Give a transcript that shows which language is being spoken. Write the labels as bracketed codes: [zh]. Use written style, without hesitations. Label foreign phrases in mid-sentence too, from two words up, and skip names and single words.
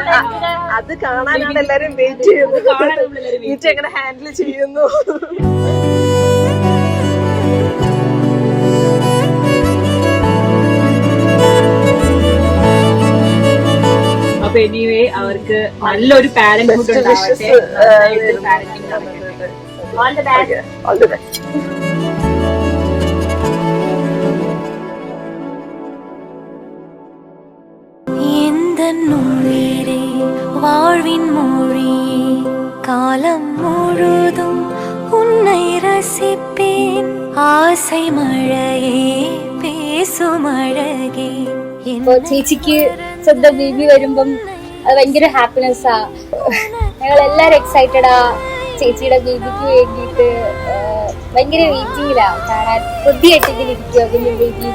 [ml] അത് കാണാനാണ് എല്ലാരും വെയിറ്റ് ചെയ്യുന്നത്. നീറ്റ എങ്ങനെ ഹാൻഡിൽ ചെയ്യുന്നു. അപ്പൊ എനിവേ അവർക്ക് നല്ലൊരു പാരന്റ്ഹുഡ് ഉണ്ടാവട്ടെ. [ta] வாழ்வின் மொழியே காலம் முழுதும் உன்னை ரசிப்பேன். ஆசை மழையே பேசும் அழகே. [ml] ചേച്ചിക്ക് സ്വന്തം ബേബി വരുമ്പം അത് ഭയങ്കര ഹാപ്പിനെസ്സാ. ഞങ്ങൾ എല്ലാരും എക്സൈറ്റഡാ ചേച്ചിയുടെ ബേബിക്ക് വേണ്ടിയിട്ട്. ഭയങ്കര വെയിറ്റിംഗിലാ കാണാൻ. കൊതിയായിട്ടിരിക്കുക കുഞ്ഞു ബേബിയുടെ.